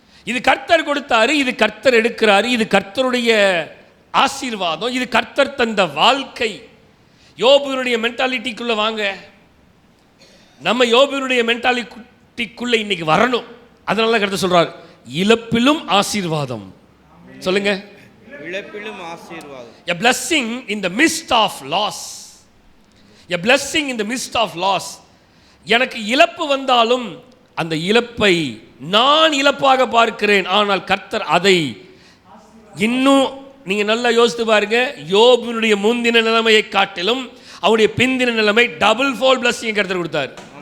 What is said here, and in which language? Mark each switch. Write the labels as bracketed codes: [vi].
[ta] இது கர்த்தர் கொடுத்தாரு, இது கர்த்தர் எடுக்கிறாரு, இது கர்த்தருடைய ஆசீர்வாதம், இது கர்த்தர் தந்த வாழ்க்கை. யோபுனுடைய மென்டாலிட்டிக்குள்ள வாங்க. நம்ம யோபுனுடைய மென்டாலிட்டிக்குள்ள இன்னைக்கு வரணும். அதனால கர்த்தர் சொல்றார், இழப்பிலும் ஆசீர்வாதம். சொல்லுங்க, இழப்பிலும் ஆசீர்வாதம். [en] A blessing in the midst of loss. A blessing in the midst of loss. [ta] எனக்கு இழப்பு வந்தாலும் அந்த இழப்பை நான் இழப்பாக பார்க்கிறேன். ஆனால் கர்த்தர் அதை இன்னும், நீங்க நல்லா யோசித்து பாருங்க, யோபுனுடைய முந்தின நிலைமையை காட்டிலும் அவருடைய பிந்தின நிலைமை டபுள் ஃபோல் பிளஸிங் கர்த்தர் கொடுத்தார்.